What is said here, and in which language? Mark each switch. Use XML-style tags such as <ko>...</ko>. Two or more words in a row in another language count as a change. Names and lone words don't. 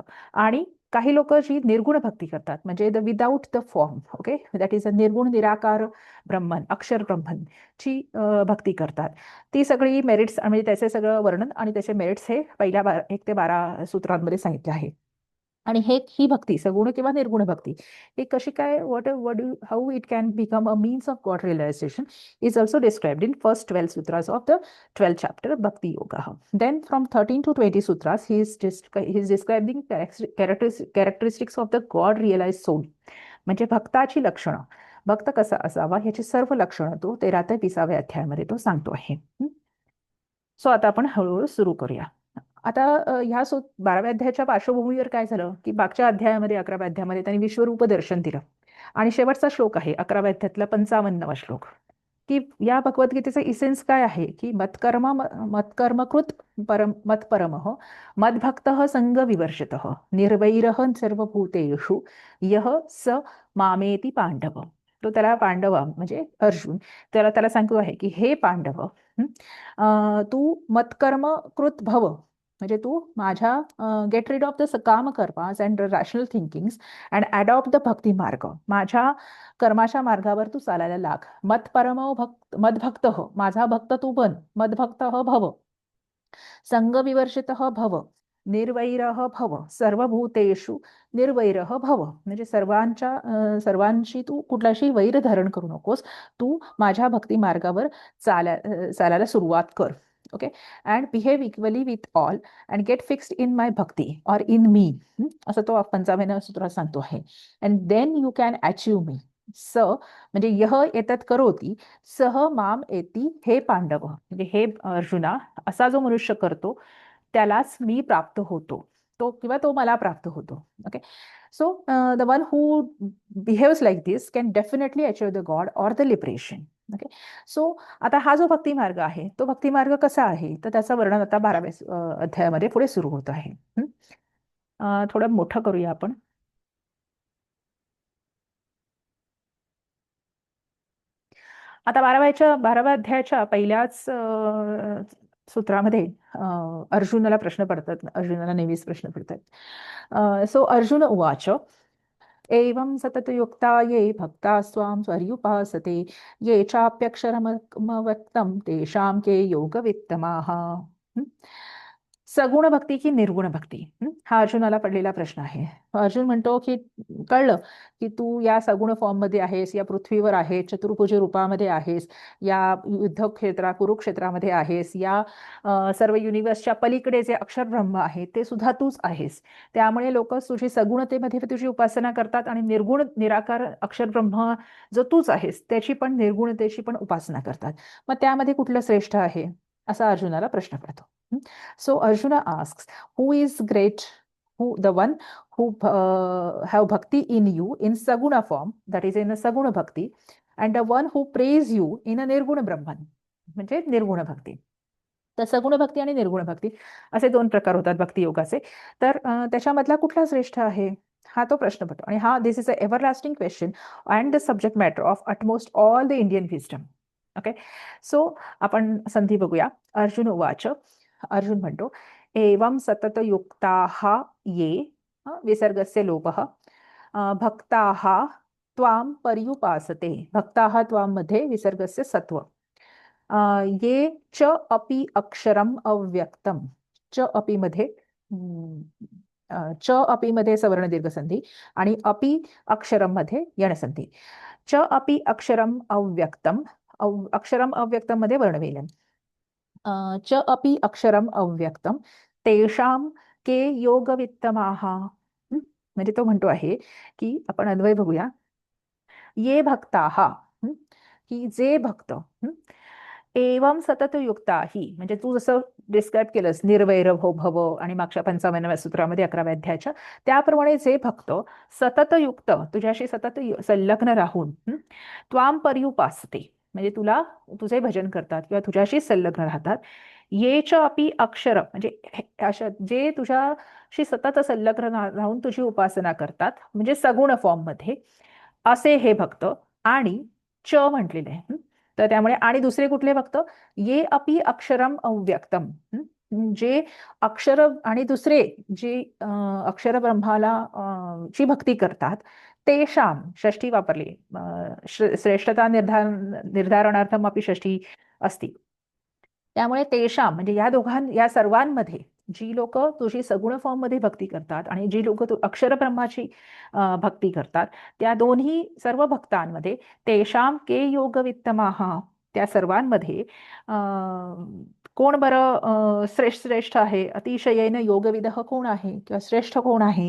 <mr>आणि काही लोक जी निर्गुण भक्ती करतात म्हणजे</mr> <en>the without the form, okay, that is a</en> <mr>निर्गुण निराकार ब्रह्मन, अक्षर ब्रह्मन ची भक्ती करतात. ती सगळी मेरिट्स म्हणजे त्याचे सगळं वर्णन आणि त्याचे मेरिट्स हे पहिल्या 1 ते 12 सूत्रांमध्ये सांगितले आहे. आणि ही भक्ती सगुण किंवा निर्गुण भक्ती ही कशी काय,</mr> <en>how it can become a means of God realization is also described in first 12 sutras of the 12th chapter Bhakti Yoga. Then from 13 to 20 sutras he is describing characteristics of the God realized soul.</en> <mr>म्हणजे भक्ताची लक्षणं, भक्त कसा असावा ह्याची सर्व लक्षणं तो 13 ते 20व्या अध्यायामध्ये तो सांगतो आहे. सो आता आपण हळूहळू सुरू करूया. आता ह्या 12व्या अध्यायाच्या पार्श्वभूमीवर काय झालं की मागच्या अध्यायामध्ये 11व्या अध्यायामध्ये त्यांनी विश्वरूप दर्शन दिलं आणि शेवटचा श्लोक आहे 11व्या अध्यायातला 55वा श्लोक की या भगवद्गीतेचं इसेन्स काय आहे की</mr> <sa>मत्कर्मकृत मत्परमः मद्भक्तः संग विवर्जितः निर्वैरः सर्वभूतेषु यः स मामेति पांडव.</sa> <mr>तो त्याला पांडव म्हणजे अर्जुन त्याला सांगतो आहे की हे पांडव, तू</mr> <sa>मत्कर्म कृत भव</sa> <mr>म्हणजे तू माझ्या</mr> <en>get rid of the kaam karmas and rational thinkings and adopt the bhakti marg.</en> <mr>माझ्या कर्माच्या मार्गावर तू चालायला लाग. मदभक्त हो, माझा भक्त तू बन.</mr> <sa>मदभक्त भव, संगविवर्जित भव, निर्वैरः भव, सर्वभूतेषु निर्वैरः भव.</sa> <mr>म्हणजे सर्वांशी तू कुठलाशी वैर धारण करू नकोस. तू माझ्या भक्ती मार्गावर चालायला सुरुवात कर. ओके,</mr> <en>and behave equally with all and get fixed in my bhakti aur in me,</en> <mr>असं तो 55व्या सूत्रात सांगतो आहे.</mr> <en>and then you can achieve me.</en> <sa>म्हणजे यह एतत् करोती सह माम एती हे पांडव.</sa> <mr>म्हणजे हे अर्जुना, असा जो मनुष्य करतो त्यालाच मी प्राप्त होतो, तो किंवा तो मला प्राप्त होतो. ओके,</mr> <en>so the one who behaves like this can definitely achieve the God or the liberation.</en> <mr>ओके, सो आता हा जो भक्ती मार्ग आहे तो भक्ती मार्ग कसा आहे तर त्याचं वर्णन आता 12व्या अध्यायामध्ये पुढे सुरू होत आहे. थोडं मोठं करूया आपण. आता 12व्या अध्यायाच्या पहिल्याच सूत्रामध्ये अर्जुनाला प्रश्न पडतात. अर्जुनाला नेहमीच प्रश्न पडतात.</mr> <sa>सो अर्जुन उवाच एवं सततयुक्ता ये भक्ता स्वां पर्युपासते ये चाप्यक्षरमव्यक्तं तेषां के योगवित्तमाः.</sa> <mr>सगुण भक्ती की निर्गुण भक्ती? हा अर्जुनाला पडलेला प्रश्न आहे. अर्जुन म्हणतो की कळलं की तू या सगुण फॉर्म मध्ये आहेस, या पृथ्वीवर आहेस, चतुर्भुज रूपामध्ये आहेस, या युद्ध क्षेत्रात कुरुक्षेत्रामध्ये आहेस, या सर्व युनिवर्सच्या पलीकडे जे अक्षर ब्रह्म आहे ते सुद्धा तूच आहेस. त्यामुळे लोक तुझी सगुणतेमध्ये तुझी उपासना करतात आणि निर्गुण निराकार अक्षर ब्रह्म जो तूच आहेस त्याची पण निर्गुणतेची पण उपासना करतात. मग त्यामध्ये कुठलं श्रेष्ठ आहे असा अर्जुनाला प्रश्न पडतो.</mr> <en>So Arjuna asks, who is great? Who the one who have bhakti in you in saguna form, that is in a saguna bhakti, and the one who praise you in a nirguna brahman,</en> <mr>म्हणजे निर्गुण भक्ती. तर सगुण भक्ती आणि निर्गुण भक्ती असे दोन प्रकार होतात भक्ती योगाचे. तर त्याच्यामधला कुठला श्रेष्ठ आहे हा तो प्रश्न पडतो. आणि हा</mr> <en>this is a everlasting question and the subject matter of utmost all the Indian wisdom.</en> <mr>ओके, सो आपण संधी बघूया.</mr> <sa>अर्जुन उवाच,</sa> <mr>अर्जुन म्हणतो,</mr> <sa>एवं सततयुक्ताः ये विसर्गस्य लोपः भक्ताः त्वां पर्युपासते. भक्ताः त्वां मध्ये विसर्गस्य सत्व. ये च अपि अक्षरम अव्यक्तम. च अपि मध्ये च अपि मध्ये सवर्ण दीर्घ संधी आणि अपि अक्षरम मध्ये यणसंधी. च अपि अक्षरम अव्यक्तम. अक्षरम अव्यक्तम मध्ये वर्णविलम. च अपि अक्षरम अव्यक्तम तेषाम के योगवित्तमाः.</sa> <mr>म्हणजे तो म्हणतो आहे की आपण अन्वय बघूया. ये भक्ताः, की जे भक्त,</mr> <sa>एवं सततयुक्ता</sa> <mr>ही, म्हणजे तू जसं डिस्क्राईब केलंस निर्वैर भव आणि मागच्या 55व्या सूत्रामध्ये 11व्या अध्यायाच्या त्याप्रमाणे जे भक्त सततयुक्त तुझ्याशी सतत संलग्न राहून</mr> <sa>त्वाम पर्युपासते,</sa> <mr>म्हणजे तुला तुझे भजन करतात किंवा तुझ्याशी संलग्न राहतात.</mr> <sa>येच अपि अक्षर,</sa> <mr>म्हणजे अशा जे तुझ्याशी सतत संलग्न राहून तुझी उपासना करतात म्हणजे सगुण फॉर्म मध्ये असे हे भक्त. आणि च म्हटलेले आहे. तर त्यामुळे आणि दुसरे कुठले भक्त,</mr> <sa>ये अपि अक्षरम अव्यक्तम,</sa> <mr>जे अक्षर आणि दुसरे जे अक्षर ब्रह्माला ची भक्ती करतात तेषाम, षष्ठी वापरली,</mr> <sa>श्रेष्ठता निर्धारणार्थम अपि षष्ठी असती.</sa> <mr>त्यामुळे तेषाम म्हणजे या सर्वांमध्ये जी लोक तुझी सगुण फॉर्म मध्ये भक्ती करतात आणि जी लोक अक्षर ब्रह्माची भक्ती करतात त्या दोन्ही सर्व भक्तांमध्ये</mr> <sa>तेषाम के योगवित्तमाः,</sa> <mr>त्या सर्वांमध्ये कोण बरं श्रेष्ठ आहे,</mr> <sa>अतिशयेन योगविदः</sa> <mr>कोण आहे किंवा श्रेष्ठ कोण आहे.</mr>